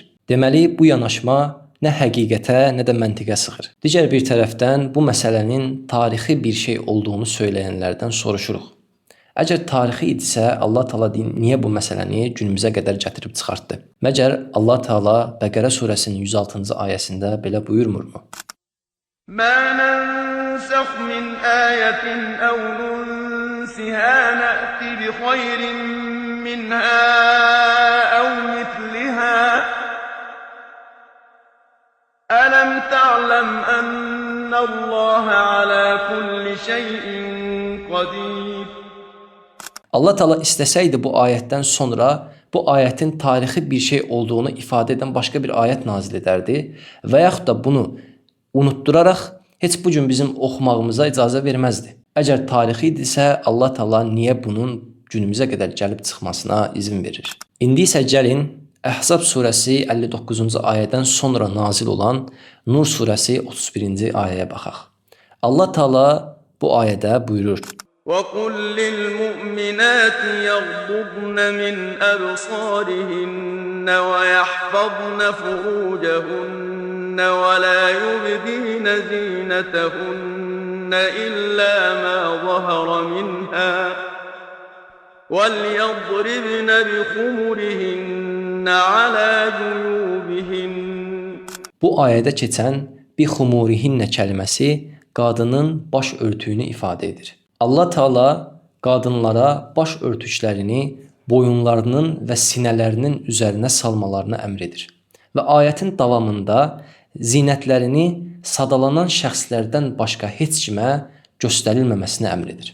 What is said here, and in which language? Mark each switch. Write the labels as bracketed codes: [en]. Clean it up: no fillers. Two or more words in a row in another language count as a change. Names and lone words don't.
[az] Deməli, bu yanaşma nə həqiqətə, nə də məntiqə sığır. Digər bir tərəfdən bu məsələnin tarixi bir şey olduğunu söyləyənlərdən soruşuruq. Əgər tarixi idisə, Allah Taala niyə bu məsələni günümüzə qədər gətirib çıxartdı? Məgər Allah Taala Bəqərə surəsinin 106-cı ayəsində belə buyurmurmu? [ar] مَا نَنْسَخْ مِنْ آيَةٍ أَوْ نُنْسِهَا نَأْتِ بِخَيْرٍ مِنْهَا أَوْ مِثْلِهَا أَلَمْ تَعْلَمْ أَنَّ اللَّهَ عَلَى كُلِّ شَيْءٍ قَدِيرٌ [az] Allah Taala istəsəydi bu ayətdən sonra bu ayətin tarixi bir şey olduğunu ifadə edən başqa bir ayət nazil edərdi və yaxud da bunu unutduraraq heç bu gün bizim oxumağımıza icazə verməzdi. Əgər tarixi idisə, Allah Taala niyə bunun günümüzə qədər gəlib çıxmasına izin verir? İndi isə gəlin Əhzab surəsi 59-cu ayədən sonra nazil olan Nur surəsi 31-ci ayəyə baxaq. Allah Taala bu ayədə buyurur: [ar] وَقُلْ لِلْمُؤْمِنَاتِ يَغْضُضْنَ مِنْ أَبْصَارِهِنَّ وَيَحْفَظْنَ فُرُوجَهُنَّ وَلَا يُبْدِينَ زِينَتَهُنَّ إِلَّا مَا ظَهَرَ مِنْهَا وَلْيَضْرِبْنَ بِخُمُرِهِنَّ عَلَى جُيُوبِهِنَّ [az] Bu ayədə keçən bixumurihinnə kəlməsi qadının baş örtüyünü ifadə edir. Allah Taala qadınlara baş örtüklərini boyunlarının və sinələrinin üzərinə salmalarını əmr edir. Və ayətin davamında zinətlərini sadalanan şəxslərdən başqa heç kimə göstərilməməsini əmr edir.